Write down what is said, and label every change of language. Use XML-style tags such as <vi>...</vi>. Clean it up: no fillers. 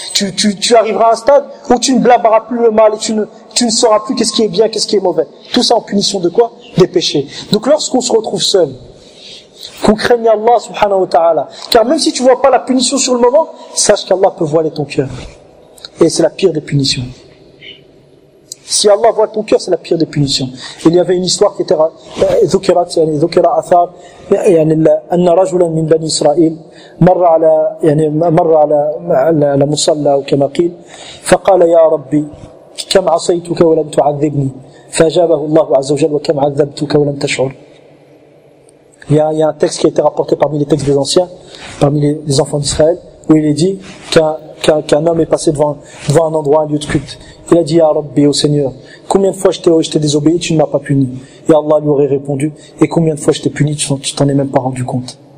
<fr>Tu arriveras à un stade où tu ne blâmeras plus le mal et tu ne sauras plus qu'est-ce qui est bien, qu'est-ce qui est mauvais. Tout ça en punition de quoi? Des péchés. Donc lorsqu'on se retrouve seul, qu'on craigne Allah subhanahu wa ta'ala. Car même si tu ne vois pas la punition sur le moment, sache qu'Allah peut voiler ton cœur. Et c'est la pire des punitions. Si Allah voit ton cœur, c'est la pire des punitions. Il y avait une histoire qui était</fr> <ar>ذكرت يعني ذكر اثار يعني ان رجلا من بني اسرائيل مر على يعني مر على على مصلى كما قيل فقال يا ربي كم عصيتك ولم تعذبني فاجابه الله عز وجل وكم عذبتك ولم تشعر.</ar> <fr>Il y a un texte qui a été rapporté parmi les textes des anciens, parmi les enfants d'Israël, où il est dit qu'un homme est passé devant un endroit, un lieu de culte. Il a dit, ya Rabbi, au Seigneur, combien de fois je t'ai désobéi, tu ne m'as pas puni? Et Allah lui aurait répondu, et combien de fois je t'ai puni, tu t'en es même pas rendu compte.</fr>